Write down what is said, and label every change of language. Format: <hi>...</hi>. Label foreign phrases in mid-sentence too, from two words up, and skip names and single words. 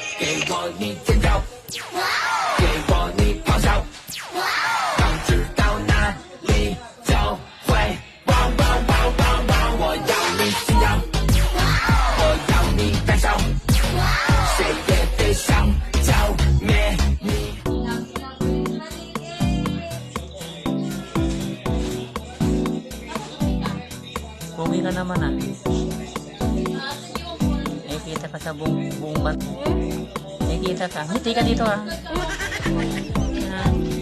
<zh>给我你尖叫，给我你咆哮，当知道哪里就会汪汪汪汪汪！我要你惊叫，我要你胆小，谁也别想浇灭你。</zh> <tl>Pogi ka naman ah. Eh, kita ka sa buong bat. Eh, kita ka. Ngiti ka dito ah. Yan.</tl>